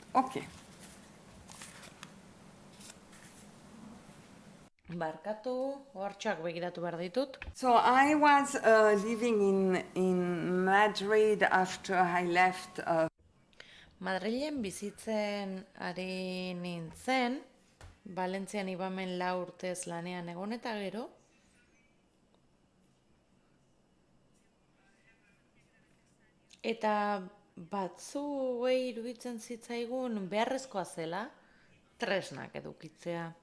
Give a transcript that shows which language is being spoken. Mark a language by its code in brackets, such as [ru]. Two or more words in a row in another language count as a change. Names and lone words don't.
[en] Okay. [eu] Barkatu, hortxoak begiratu behar ditut. [en] So I was living in Madrid after I left. [eu] Madrilen bizitzen ari nintzen, Valentzian ibamen 4 urtez lanean egon eta gero, eta batzuei iruditzen zitzaigun beharrezkoa zela tresnak edukitzea.